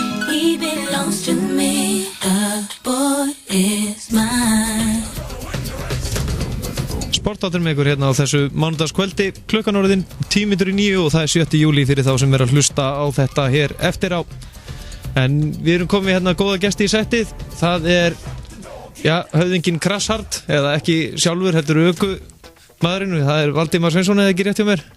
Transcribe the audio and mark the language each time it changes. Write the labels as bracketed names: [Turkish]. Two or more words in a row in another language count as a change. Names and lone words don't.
[English] He belongs to me. The boy is mine. [Icelandic] Sportáttur með ykkur hérna á þessu mánudagskvöldi, klukkan orðin 8:10 og það er 7. júlí fyrir þá sem er að hlusta á þetta hér eftir á. En við erum komið hérna góða gesti í settið. Það er, höfðinginn Krasshard, eða ekki sjálfur, heldur öku maðurinn, það er Valdimar Sveinsson, eða ekki rétt hjá mér?